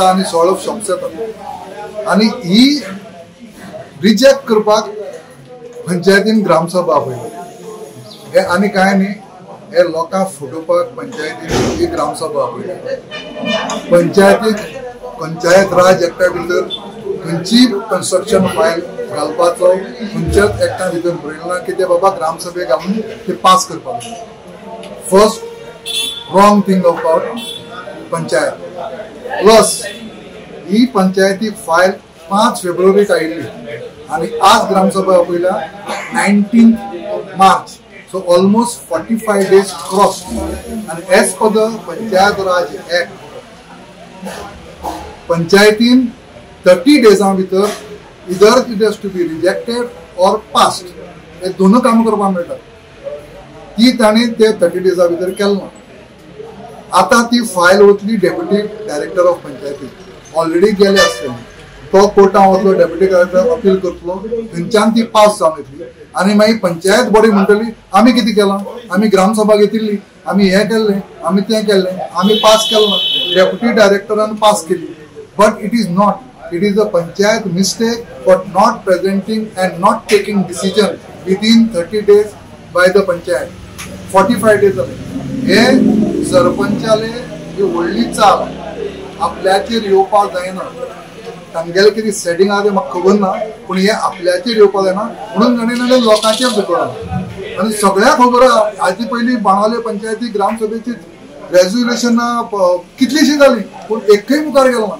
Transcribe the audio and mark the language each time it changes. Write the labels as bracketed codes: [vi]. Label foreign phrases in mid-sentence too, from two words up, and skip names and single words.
[kok] आणि 16 शॉप्स येतात आणि ही रिजेक्ट करपाक पंचायतीन ग्रामसभा आपयली हे आनी काय न्ही हे लोकांक फुटोवपाक पंचायतीन ही ग्रामसभा आपयली पंचायत राज एक्टा भितर खंयची कन्स्ट्रक्शन फायल घालपाचो खंयच्याच एक्टा भितर बरयना की ते बाबा ग्रामसभेक घालून ते पास करपाक [en] first wrong thing about panchayat plus [kok] ही पंचायती फायल 5 फेब्रुवारीक आयिल्ली आणि आज ग्रामसभा आपयला 19 मार्च [en] so almost 45 days crossed and as per the Panchayat Raj Act Panchayatin 30 days [kok] भितर [en] either it has to be rejected or passed [kok] हे दोन काम करपाक मेळटा ती ताणी ते [en] 30 days [kok] भितर केलना आता ती फायल वतली [en] deputy director [kok] ऑफ पंचायती ऑलरेडी गेले आसतली तो कोर्टान वतलो [en] deputy director [kok] अपील करतलो थंयच्यान ती पास जावन येतली आणि मागीर पंचायत बॉडी म्हणटली आमी कितें केलां आमी ग्रामसभा घेतिल्ली आमी हें केल्लें आमी तें केल्लें आमी पास केलें ना डेप्युटी डायरेक्टरान पास केली [en] but it is not it is a panchayat mistake for not presenting and not taking decision within 30 days by the panchayat 45 days [kok] जाले हे सरपंचाले ही व्हडली चाल आपल्याचेर येवपाक जायना. तांगेले कितें सेटिंग आहा तें म्हाका खबर ना, पूण हे आपल्याचेर येवपाक जायना म्हणून नडे लोकांचेर धुकळ्ळा. आनी सगळ्यांक खबर आहा हाजे पयलीं बाणावले पंचायती ग्रामसभेची रेजोल्युशन कितलीशी जाली पूण एकय मुखार गेलो ना.